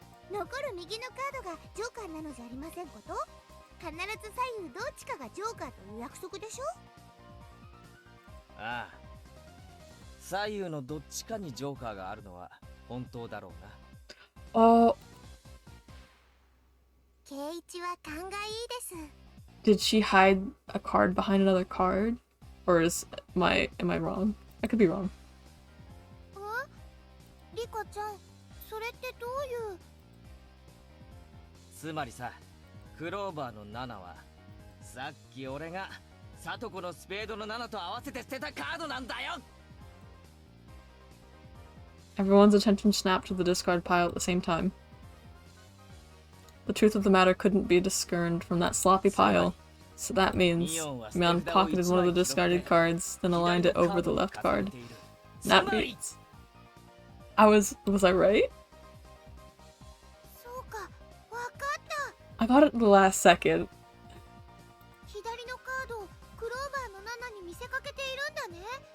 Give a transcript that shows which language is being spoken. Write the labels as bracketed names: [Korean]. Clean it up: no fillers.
[Japanese] 残る右のカードがジョーカーなのじゃありませんこと？必ず左右どっちかがジョーカーという約束でしょ？ああ。左右のどっちかにジョーカーがあるのは本当だろうな。 [English] Oh. [Japanese] ケイチは勘がいいです。 [English] Did she hide a card behind another card? Or am I wrong? I could be wrong. [Japanese] リカちゃん、それってどういう？つまりさ、クローバーの7はさっき俺がサトコのスペードの7と合わせて捨てたカードなんだよ。 [English] Everyone's attention snapped to the discard pile at the same time. The truth of the matter couldn't be discerned from that sloppy pile. So that means Mion pocketed one of the discarded cards, then aligned it over the left card. That means... Was I right? [Japanese] そうか、わかった。 [English] I got it at the last second. [Japanese] 左のカードをクローバーの7に見せかけているんだね。